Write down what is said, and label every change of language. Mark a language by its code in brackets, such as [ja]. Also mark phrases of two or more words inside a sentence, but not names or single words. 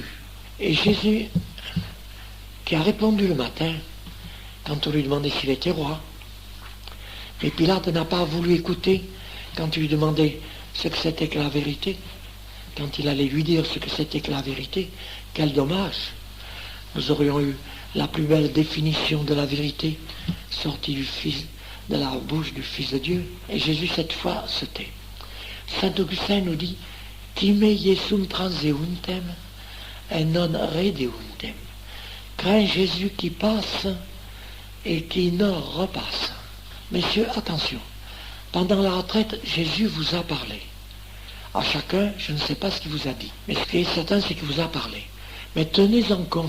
[fr] Et Jésus, qui a répondu le matin, quand on lui demandait s'il était roi, mais Pilate n'a pas voulu écouter quand il lui demandait ce que c'était que la vérité, quand il allait lui dire ce que c'était que la vérité. Quel dommage! Nous aurions eu la plus belle définition de la vérité sortie de la bouche du Fils de Dieu. Et Jésus, cette fois, se tait. Saint Augustin nous dit « [la] Time Iesum transeuntem et non redeuntem [fr] » Crains Jésus qui passe et qui ne repasse. Messieurs, attention, pendant la retraite, Jésus vous a parlé. À chacun, je ne sais pas ce qu'il vous a dit, mais ce qui est certain, c'est qu'il vous a parlé.